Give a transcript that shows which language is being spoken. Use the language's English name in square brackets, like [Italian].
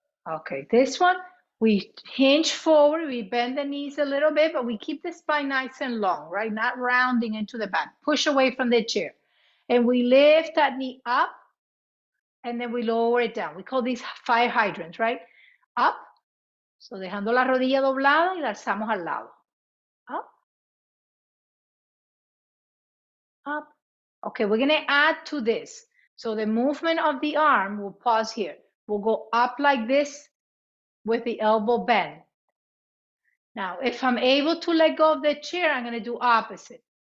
[English] Okay, this one, we hinge forward, we bend the knees a little bit, but we keep the spine nice and long, right? Not rounding into the back. Push away from the chair. And we lift that knee up, and then we lower it down. We call these fire hydrants, right? Up, so [Spanish] dejando la rodilla doblada y la alzamos al lado. [English] Up, up. Okay, we're gonna add to this. So the movement of the arm, we'll pause here. We'll go up like this with the elbow bent. Now, if I'm able to let go of the chair, I'm gonna do opposite.